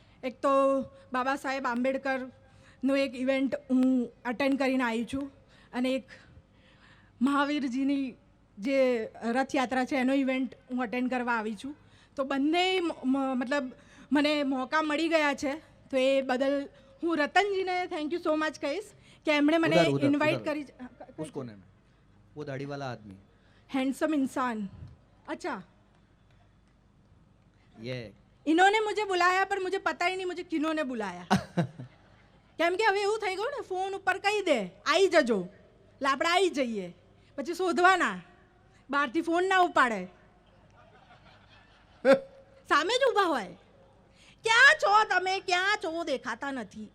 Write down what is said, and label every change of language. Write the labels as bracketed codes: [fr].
[gu] એક તો બાબા સાહેબ આંબેડકરનો એક ઇવેન્ટ હું અટેન્ડ કરીને આવી છું, અને એક મહાવીરજીની જે રથયાત્રા છે એનો ઇવેન્ટ હું અટેન્ડ કરવા આવી છું. તો બંને મતલબ મને મોકા મળી ગયા છે, તો એ બદલ હું રતનજીને થેન્ક યુ સો મચ કહીશ કે એમણે મને [hi] ઉધર, ઉધર, [en] invite [hi] ઉધર. [gu] કરી. [hi] उस कोने में वो दाढ़ी वाला आदमी, हैंडसम इंसान. अच्छा, ये इन्होंने मुझे बुलाया पर मुझे पता ही नहीं मुझे किन्होंने बुलाया. [gu] કેમ કે હવે એવું થઈ ગયું ને, ફોન ઉપર કહી દે આવી જજો, એટલે આપણે આવી જઈએ, પછી શોધવાના, બહારથી ફોન ના ઉપાડે, સામે જ ઊભા હોય, ક્યાં છો તમે, ક્યાં છો, દેખાતા નથી.